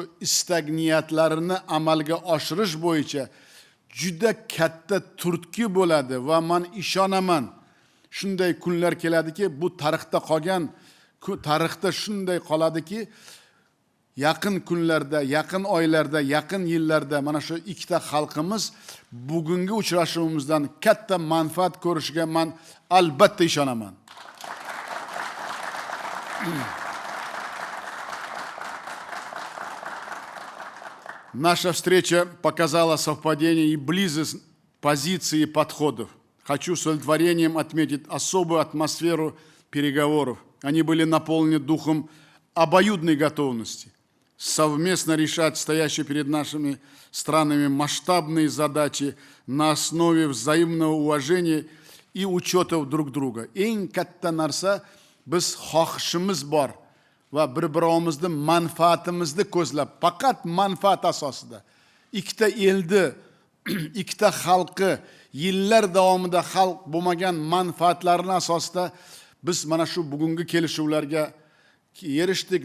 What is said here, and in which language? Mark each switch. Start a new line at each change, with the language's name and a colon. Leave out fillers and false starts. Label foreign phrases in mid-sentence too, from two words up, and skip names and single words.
Uzbek: istak niyatlarini amalga oshirish bo'yicha juda katta turtki bo'ladi va men ishonaman, shunday kunlar keladiki, bu tarixda qolgan, tarixda shunday qoladiki, yaqin kunlarda, yaqin oylarda, yaqin yillarda mana shu ikkita xalqimiz bugungi uchrashuvimizdan katta manfaat ko'rishiga men albatta ishonaman.
Russian: Наша встреча показала совпадение и близость позиций и подходов. Хочу с удовлетворением отметить особую атмосферу переговоров. Они были наполнены духом обоюдной готовности, совместно решать стоящие перед нашими странами масштабные задачи на основе взаимного уважения и учета друг друга.
Uzbek: Eng katta narsa biz xohishimiz bor va bir-birimizning manfaatimizni ko'zlab, faqat manfaat asosida ikkita elni, ikkita xalqi yillar davomida xalq bo'lmagan manfaatlarini asosida biz mana shu bugungi kelishuvlarga erishdik.